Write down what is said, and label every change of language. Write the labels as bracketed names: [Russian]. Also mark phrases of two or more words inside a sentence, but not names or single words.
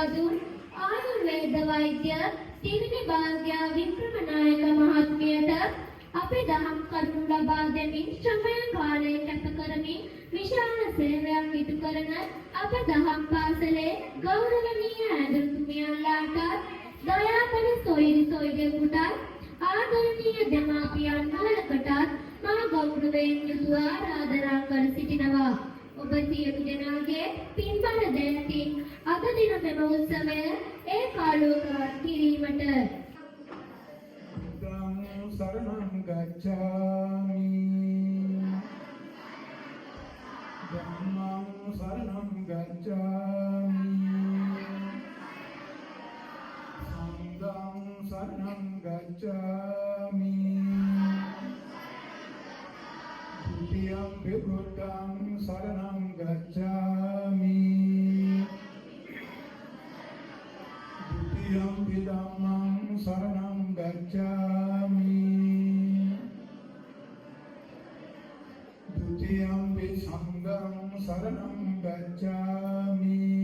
[Sinhala] දුන් ආයුර්වේද වෛද්‍ය තිරිණි භාග්‍ය වික්‍රමනායක මහත්මියට අපේ දහම් කරුණු ලබා දෙමින් ශ්‍රමය කාලය කැප කරමින් විශාල සේවයක් ඉටු කරන අප දහම් පාසලේ ගෞරවනීය ඇදුරුතුමියන්ලාට දයාබල සොයිරිසොයිගෙකුට ආදරණීය දෙමාපියන් වහන්සේලාට මා ගෞරවයෙන් යුතුව ආරාධනා කර සිටිනවා. ඔබ සියලු දෙනාගේ පින්බල දෙයකින් අද දින මෙම උත්සවය ඒකාලෝකවත් කිරීමට [Pali] शरणं गच्छामि धम्मं शरणं गच्छामि संघं शरणं गच्छामि द्वितीयं विबुद्धं शरणं गच्छामि द्वितीयं विधम्मं शरणं गच्छामि द्वितीयं संघं शरणं गच्छामि